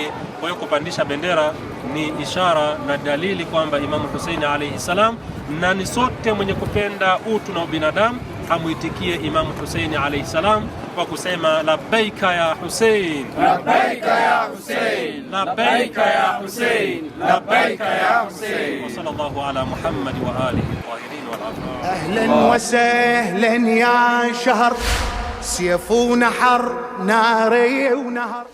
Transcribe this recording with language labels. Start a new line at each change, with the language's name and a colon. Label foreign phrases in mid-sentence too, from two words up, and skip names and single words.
Swahili: Kwa hiyo kupandisha bendera ni ishara na dalili kwamba Imam Hussein
Arabic: عليه السلام,
Swahili: na ni sote mwenye kupenda utu na ubinadamu hamuitikie Imam Hussein
Arabic: عليه السلام
Swahili: kwa kusema
Arabic: لبيك يا حسين, لبيك يا حسين لبيك يا حسين لبيك يا حسين لبيك يا حسين. وصلى الله على محمد وآله الطاهرين والأبرار. أهلا وسهلا يا شهر سيف ونحر ناري ونهر.